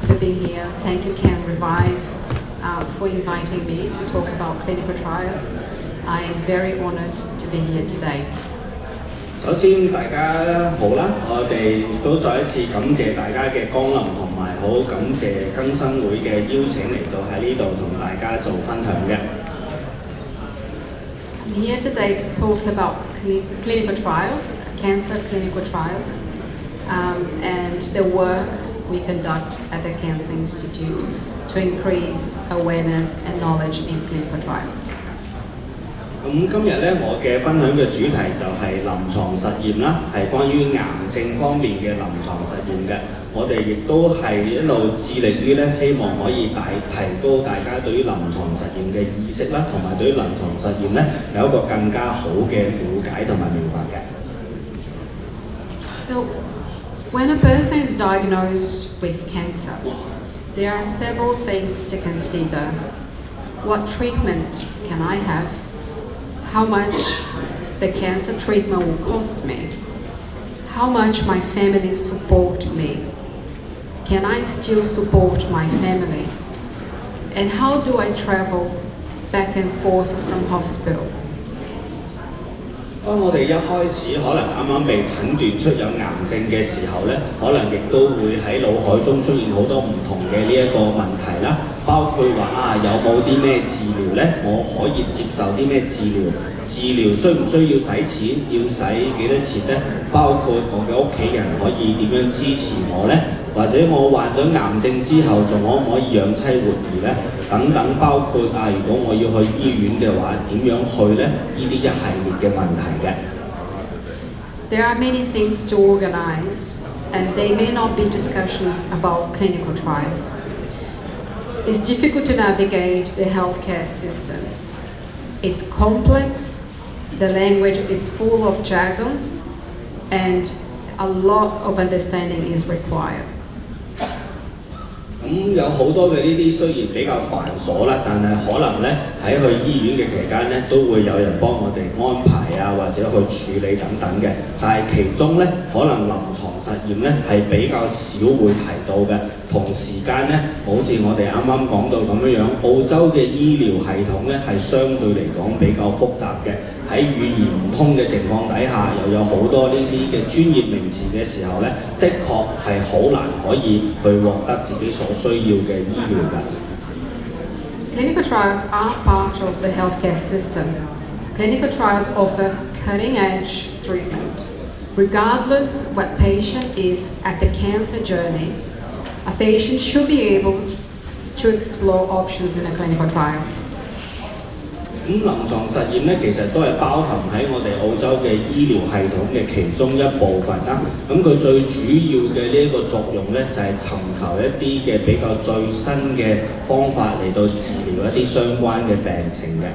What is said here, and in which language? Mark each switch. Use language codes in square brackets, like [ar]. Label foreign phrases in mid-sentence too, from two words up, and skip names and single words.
[en] being here. Thank you, Ken Revive, for inviting me to talk about clinical trials. I am very honoured to be here today. [yue] 首先大家好啦，我哋都再一次感謝大家嘅光臨，同埋好感謝更生會嘅邀請嚟到喺呢度同大家做分享嘅。 [en] I'm here today to talk about clinical trials, cancer clinical trials, and the work we conduct at the Cancer Institute to increase awareness and knowledge in clinical trials. [yue] 咁今日咧，我嘅分享嘅主題就係臨床實驗啦，係關於癌症方面嘅臨床實驗嘅。我哋亦都係一路致力於咧，希望可以提高大家對於臨床實驗嘅意識啦，同埋對於臨床實驗咧有一個更加好嘅了解同埋明白嘅。 [en] So, when a person is diagnosed with cancer, there are several things to consider. What treatment can I have? How much the cancer treatment will cost me? How much my family support me? Can I still support my family? And how do I travel back and forth from hospital? [yue] 當我哋一開始可能啱啱被診斷出有癌症嘅時候咧，可能亦都會喺腦海中出現好多唔同嘅呢一個問題啦，包括話有冇啲咩治療咧，我可以接受啲咩治療，治療需唔需要使錢，要使幾多錢咧？包括我嘅屋企人可以點樣支持我咧？或者我患咗癌症之後，仲可唔可以養妻活兒咧？等等，包括如果我要去醫院嘅話，點樣去咧？呢啲一系列嘅問題嘅。 [en] There are many things to organize, and they may not be discussions about clinical trials. It's difficult to navigate the healthcare system. It's complex, the language is full of jargons, and a lot of understanding is required. [yue] 咁有好多嘅呢啲雖然比較繁瑣啦，但係可能咧喺去醫院嘅期間咧，都會有人幫我哋安排或者去處理等等嘅。但係其中咧，可能臨床實驗咧係比較少會提到嘅。同時間咧，好似我哋啱啱講到咁樣，澳洲嘅醫療系統咧係相對嚟講比較複雜嘅。喺語言唔通嘅情況底下，又有好多呢啲嘅專業名詞嘅時候咧，的確係好難可以去獲得自己所需要嘅醫療嘅。 [en] Clinical trials are part of the healthcare system. Clinical trials offer cutting-edge treatment. Regardless what patient is at the cancer journey, a patient should be able to explore options in a clinical trial. [yue] 咁臨床實驗咧，其實都係包含喺我哋澳洲嘅醫療系統嘅其中一部分啦。咁佢最主要嘅呢一個作用咧，就係尋求一啲嘅比較最新嘅方法嚟到治療一啲相關嘅病情嘅。